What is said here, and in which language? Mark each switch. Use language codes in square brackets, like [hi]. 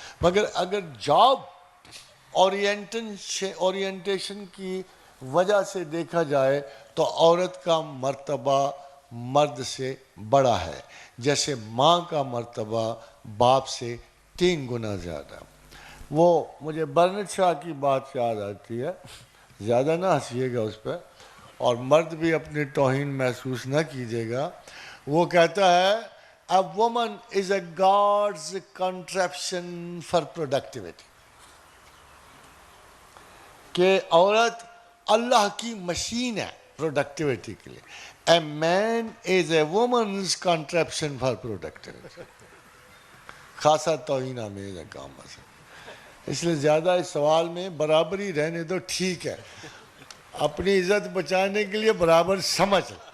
[ur] مگر اگر job orientation کی وجہ سے دیکھا جائے تو عورت کا مرتبہ مرد سے بڑا ہے، جیسے ماں کا مرتبہ باپ سے 3 گنا زیادہ. وہ مجھے برنٹ شاہ کی بات یاد آتی ہے، زیادہ نہ ہنسیے گا اس پہ اور مرد بھی اپنی توہین محسوس نہ کیجیے گا. وہ کہتا ہے [en] A woman is a God's contraption for productivity. [ur] کہ عورت اللہ کی مشین ہے پروڈکٹیوٹی کے لیے. [en] A man is a woman's contraption for productivity. [ur] خاصا توہین آمیز ہے کام ہے. اس لیے زیادہ اس سوال میں برابری رہنے دو، ٹھیک ہے، اپنی عزت بچانے کے لیے برابر سمجھ.